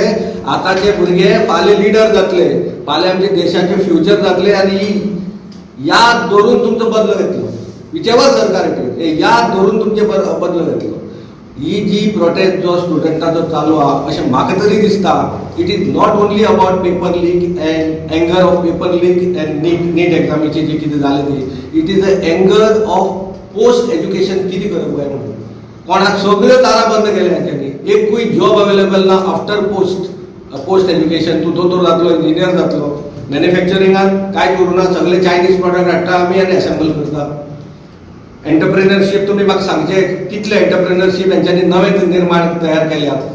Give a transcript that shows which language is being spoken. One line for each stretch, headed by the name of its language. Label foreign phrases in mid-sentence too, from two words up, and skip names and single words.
Konkani: आतांचे भुरगे फाल्यां लिडर जातले, फाल्यां आमच्या देशाचे फ्युचर जातले. आनी याद धरून तुमचो बदलो घेतलो, विचेवर सरकार याद धरून तुमचे बदलो घेतलो. ही जी प्रोटेस्ट जो स्टुडंटाचो चालू आहा, अशें म्हाका तरी दिसता,
English: it is not only about paper leak and anger of paper leak and NEET
Konkani: एग्जामीचे जे कितें जालें ते,
English: it is a anger of post education
Konkani: कितें करप काय म्हणून. कोणाक सगळ्यो दारां बंद केल्या हेंच्यांनी. एकूय
English: job available
Konkani: ना
English: after post education.
Konkani: तूं दोतोर जातलो, इंजिनियर जातलो, मॅन्युफॅक्चरिंगान काय करूना, सगळे
English: Chinese product
Konkani: हाडटा आमी आनी असेंबल करता. एंटरप्रेनरशीप तुमी म्हाका सांगचे कितले एंटरप्रेनरशीप हेंच्यांनी नवे निर्माण तयार केल्यात.